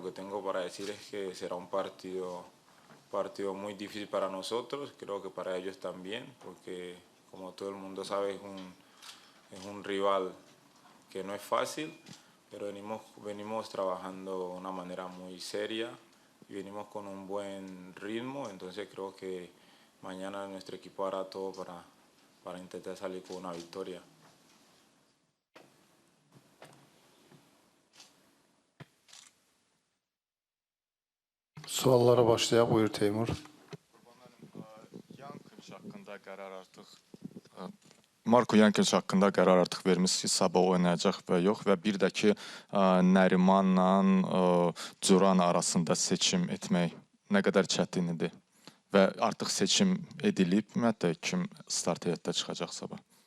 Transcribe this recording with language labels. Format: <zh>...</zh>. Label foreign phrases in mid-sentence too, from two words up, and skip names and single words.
<es>que tengo para decir es que será un partido muy difícil para nosotros, creo que para ellos también, porque como todo el mundo sabe es un rival que no es fácil, pero venimos trabajando de una manera muy seria y venimos con un buen ritmo, entonces creo que mañana nuestro equipo hará todo para intentar salir con una victoria.</es> <az>Suallara başlayaq. Buyur Teymur. Marko Yankeviç haqqında qərar artıq vermişsiniz, sabah oynayacaq və yox və bir də ki, Nərimanla Duran arasında seçim etmək nə qədər çətindir və artıq seçim edilib, ümumiyyətlə kim start heyətdə çıxacaq sabah?</az>